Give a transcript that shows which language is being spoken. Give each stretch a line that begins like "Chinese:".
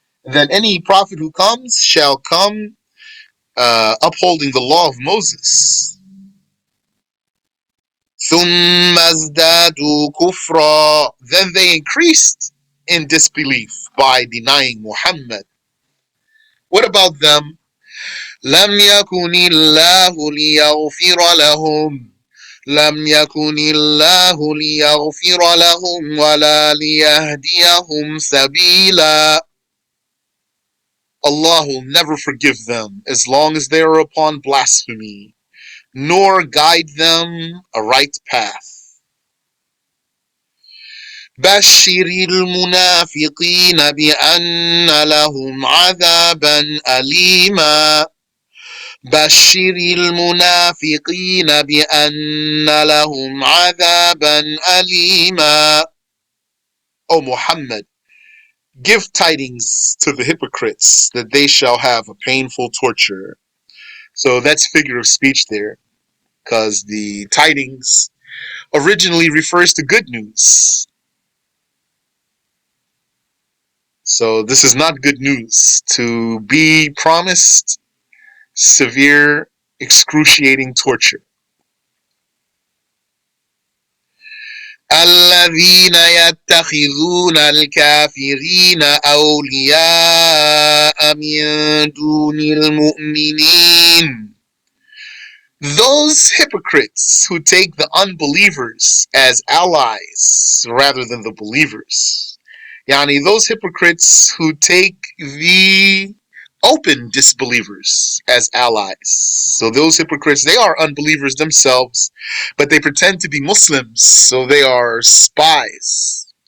English: That any prophet who comes shall come upholding the law of Moses.
Arabic: ثم ازدادوا كفرا.
English: Then they increased in disbelief by denying Muhammad. What about them?
Arabic: لم يكن الله ليغفر لهم لم يكن الله ليغفر لهم ولا ليهديهم سبيلا.
English: Allah will never forgive them as long as they are upon blasphemy, nor guide them a right path.
Arabic: بشر المنافقين بأن لهم عذابا أليما. بشر المنافقين بأن لهم عذابا أليما.
English: O Muhammad, give tidings to the hypocrites that they shall have a painful torture. So that's figure of speech there, because the tidings originally refers to good news. So this is not good news to be promised severe, excruciating torture.
Arabic: الذين يتخذون الكافرين أولياء من دون المؤمنين.
English: Those hypocrites who take the unbelievers as allies rather than the believers. Yani, those hypocrites who take the open disbelievers as allies. So those hypocrites, they are unbelievers themselves, but they pretend to be Muslims, so they are spies.